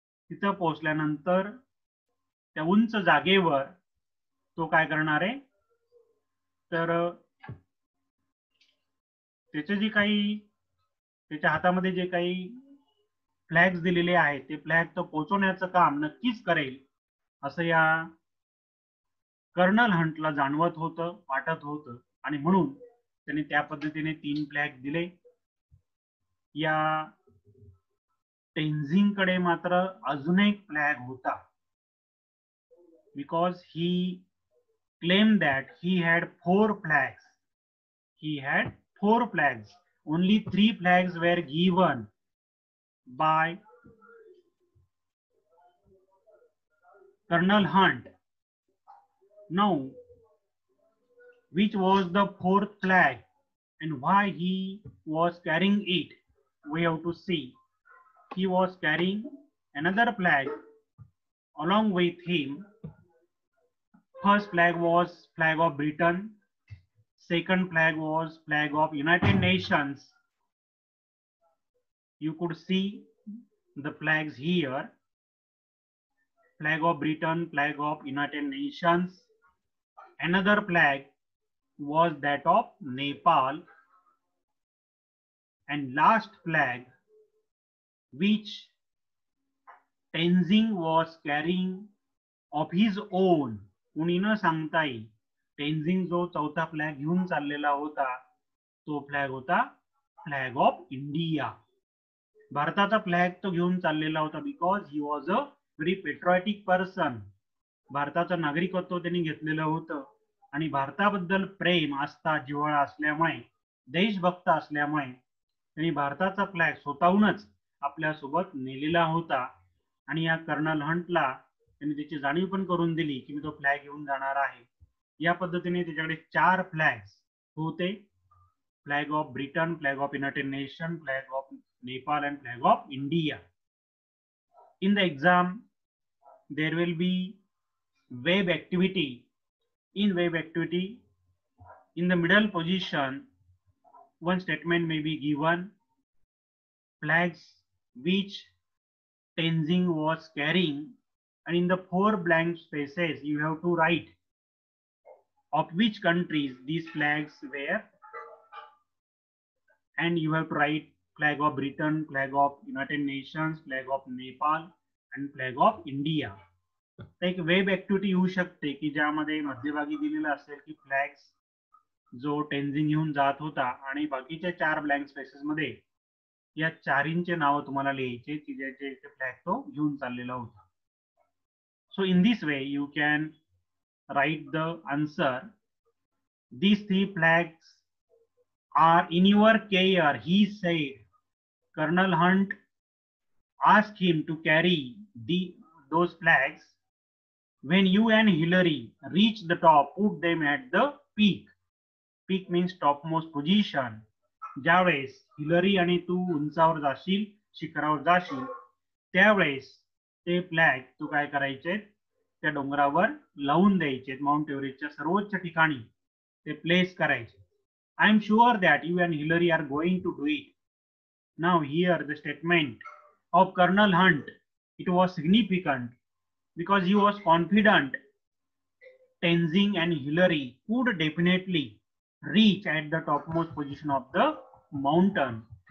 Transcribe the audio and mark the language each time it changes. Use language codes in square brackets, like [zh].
[mr] तिथं पोहोचल्यानंतर त्या उंच जागेवर तो काय करणार आहे, तर त्याचे जे काही त्याच्या हातामध्ये जे काही फ्लॅग्स दिलेले आहेत ते फ्लॅग तो पोहोचवण्याचं काम नक्कीच करेल असं या कर्नल हंटला जाणवत होतं, वाटत होतं, आणि म्हणून त्यांनी त्या पद्धतीने 3 फ्लॅग दिले. या टेन्झिंग कडे मात्र अजून एक फ्लॅग होता, [en] because he claimed that he had 4 flags. He had 4 flags. Only 3 flags were given by Colonel Hunt. Now, which was the 4th flag and why he was carrying it, we have to see. He was carrying another flag along with him. First flag was flag of Britain. Second flag was flag of United Nations. You could see the flags here. Flag of Britain, flag of United Nations. Another flag was that of Nepal. And last flag, which Tenzing was carrying of his own. [mr] कुणी न सांगताही टेन्झिंग जो 4था flag घेऊन चाललेला होता तो flag होता flag of India. भारताचा flag तो घेऊन चाललेला होता [en] Because he was a very patriotic person. [mr] भारताचं नागरिकत्व त्यांनी घेतलेलं होतं आणि भारताबद्दल प्रेम, आस्था, जिव्हाळा असल्यामुळे, देशभक्त असल्यामुळे त्यांनी भारताचा फ्लॅग स्वतःहूनच आपल्या सोबत नेलेला होता. आणि या कर्नल हंटला त्यांनी त्याची जाणीव पण करून दिली की मी तो फ्लॅग घेऊन जाणार आहे. या पद्धतीने त्याच्याकडे 4 फ्लॅग्स होते, flag of Britain, flag of United nation, flag of Nepal [en] and flag of India. In the exam there will be wave activity. In wave activity, in the middle position one statement may be given, flags which Tenzing was carrying, and in the 4 blank spaces you have to write of which countries these flags were, and you have to write flag of Britain, flag of United Nations, flag of Nepal and flag of India. [mr] एक web activity येऊ शकते की ज्यामध्ये मध्यभागी दिलेलं असेल की flags जो टेन्झिंग घेऊन जात होता आणि बाकीच्या 4 ब्लँक स्पेसेस मध्ये या 4चे नाव तुम्हाला लिहायचे की ज्याचे फ्लॅग तो घेऊन चाललेला होता. [en] So in this way you can write the answer. These 3 flags are in your care, he said. Colonel Hunt asked him to carry those flags. When you and Hillary reach the top, put them at the peak. Peak means topmost position. [mr] ज्यावेळेस Hillary आणि तू उंचावर जाशील, शिखरावर जाशील, त्यावेळेस ते flag तू काय करायचे, त्या डोंगरावर लावून द्यायचे, माउंट एव्हरेस्टच्या सर्वोच्च ठिकाणी ते प्लेस करायचे. [en] I am sure that you and Hillary are going to do it. Now here the statement of Colonel Hunt, it was significant because he was confident Tenzing and Hillary could definitely reach at the topmost position of the mountain.